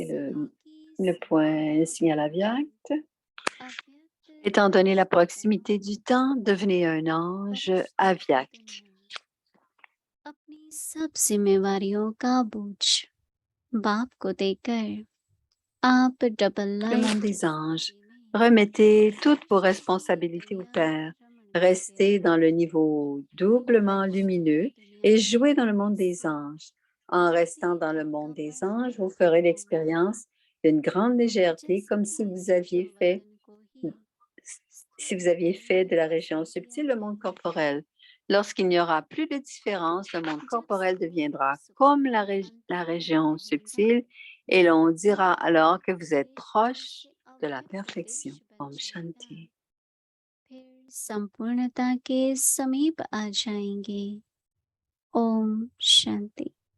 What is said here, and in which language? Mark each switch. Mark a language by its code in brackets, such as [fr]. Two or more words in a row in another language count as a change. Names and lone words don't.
[hi] सहयोगी [fr] le point, le signal aviact. Étant donné la proximité du temps, devenez un ange aviact. [hi] अपनी सब जिम्मेवारियों का बोझ बाप को देकर आप डबल [fr] Le monde [hi] लाइट [fr] des anges, [hi] स्थिति में [fr] remettez toutes vos responsabilités au [hi] दुनिया [fr] Père. [hi] रमन करते [fr] Restez dans le [hi] रहें [fr] niveau doublement lumineux [hi] दुनिया [fr] et [hi] में [fr] jouez dans le monde des anges. En restant dans le monde des anges, vous ferez l'expérience d'une grande légèreté comme si vous aviez fait de la région subtile le monde corporel. Lorsqu'il n'y aura plus de différence, le monde corporel deviendra comme la région subtile et l'on dira alors que vous êtes proche de la perfection. [hi] ओम शांति. फिर संपूर्णता के समीप आ जाएंगे ओम शांति